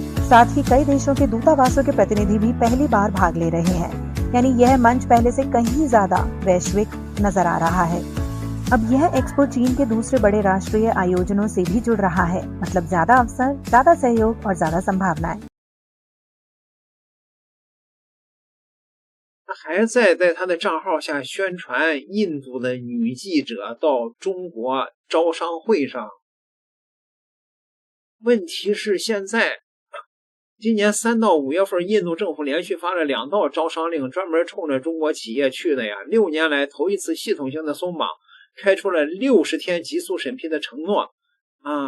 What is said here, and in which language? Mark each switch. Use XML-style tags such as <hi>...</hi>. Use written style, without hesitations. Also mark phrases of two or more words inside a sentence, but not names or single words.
<hi>साथ ही कई देशों के दूतावासों के प्रतिनिधि भी पहली बार भाग ले रहे हैं, यानी यह मंच पहले से कहीं ज्यादा वैश्विक नजर आ रहा है। अब यह एक्सपो चीन के दूसरे बड़े राष्ट्रीय आयोजनों से भी जुड़ रहा है, मतलब ज्यादा अवसर, ज्यादा सहयोग और ज्यादा संभावनाएं।</hi> <zh>他还在他的账号下宣传印度的女记者到中国招商会上。问题是现在今年3到5月份，印度政府连续发了2道招商令，专门冲着中国企业去的呀。6年来头一次系统性的松绑，开出了60天急速审批的承诺啊。</zh>